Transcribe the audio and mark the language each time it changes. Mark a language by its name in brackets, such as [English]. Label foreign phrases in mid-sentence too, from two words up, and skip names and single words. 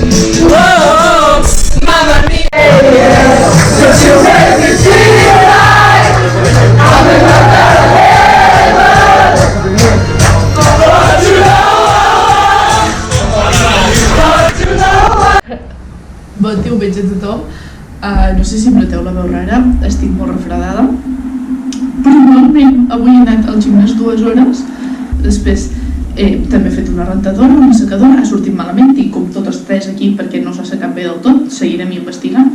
[English] Whoa, Mamma Mia. But you make me feel alive. I'm in my heaven. But you know. [Catalan] Bon diumenge a tothom. No sé si em noteu la veu rara, estic molt refredada. Però igualment avui he anat al gimnàs 2 hores. Després també he fet una rentadora, una secadora, ha sortit malament, tinc com totes 3 aquí perquè no s'ha secat bé del tot, seguirem investigant.